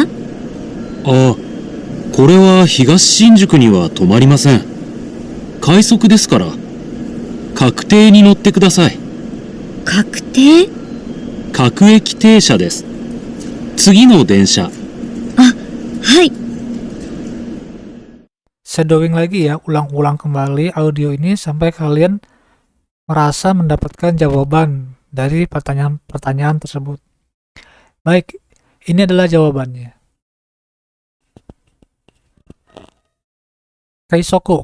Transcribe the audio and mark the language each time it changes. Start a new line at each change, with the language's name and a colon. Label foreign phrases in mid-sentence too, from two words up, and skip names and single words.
Japanese: あ、これは東新宿には止まりません。快速ですから。確定に乗ってください。確定？各駅停車です。次の電車。はい。
Indonesian: Shadowing lagi ya, ulang-ulang kembali audio ini sampai kalian merasa mendapatkan jawaban dari pertanyaan-pertanyaan tersebut. Baik, ini adalah jawabannya. Keisoku.